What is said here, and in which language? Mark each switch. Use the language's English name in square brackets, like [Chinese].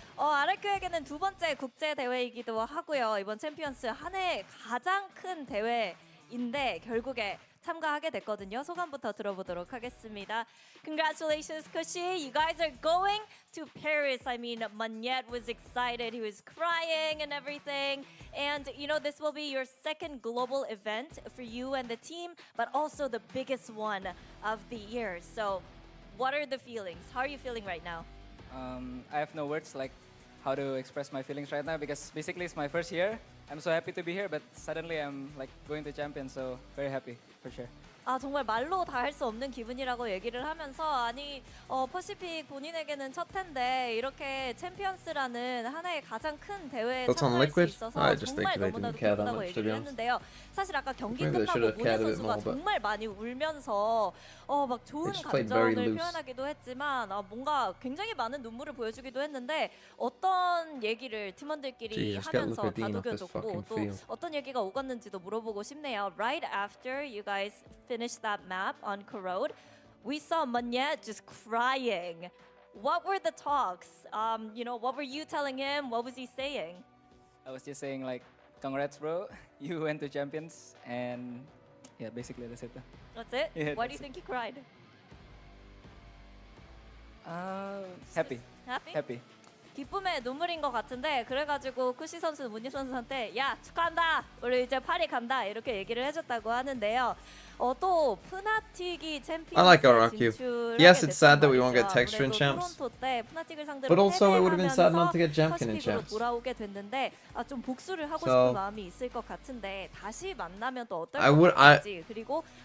[Korean] RRQ에게는 두 번째 국제 대회이기도 하고요. 이번 챔피언스 한 해 가장 큰 대회인데 결국에 참가하게 됐거든요. 소감부터 들어보도록 하겠습니다. [English] Congratulations, Kushi. You guys are going to Paris. I mean, Magnet was excited. He was crying and everything. And, you know, this will be your second global event for you and the team, but also the biggest one of the year. So, what are the feelings? How are you feeling right now? I have no words like how to express my feelings right now because basically it's my first year. I'm so happy to be here, but suddenly I'm like going to champion, so very happy for sure. [Korean] 아 정말 말로 다 할 수 없는 기분이라고 얘기를 하면서 아니 퍼시픽 본인에게는 첫 해인데 이렇게 챔피언스라는 하나의 가장 큰 대회에 참가할 수 있어서 정말 너무나도 기쁘다고 얘기를 했는데요. 사실 아까 경기 끝나고 모니 선수가 정말 많이 울면서 막 좋은 감정을 표현하기도 했지만 뭔가 굉장히 많은 눈물을 보여주기도 했는데 어떤 얘기를 팀원들끼리 하면서 다독여줬고 또 어떤 얘기가 오갔는지도 물어보고 싶네요. [English] Right after you guys finished that map on Corrode, we saw Magnet just crying. What were the talks? You know, what were you telling him? What was he saying? I was just saying like, congrats bro, you went to champions, and yeah, basically that's it. That's it? Yeah, Why do you think he cried? Happy. Happy? Happy. [Korean] 기쁨의 눈물인 것 같은데 그래가지고 쿠시 선수, 문희 선수한테 야 축하한다, 우리 이제 파리 간다 이렇게 얘기를 해줬다고 하는데요. 또 푸나틱이 챔피언. [English] I like RRQ. Yes, it's sad that we won't get texture in champs. But also it would have been sad not to get Jamkin in champs. [Korean] 돌아오게 됐는데 좀 복수를 하고 싶은 마음이 있을 것 같은데 다시 만나면 또 어떨 것 같은지 그리고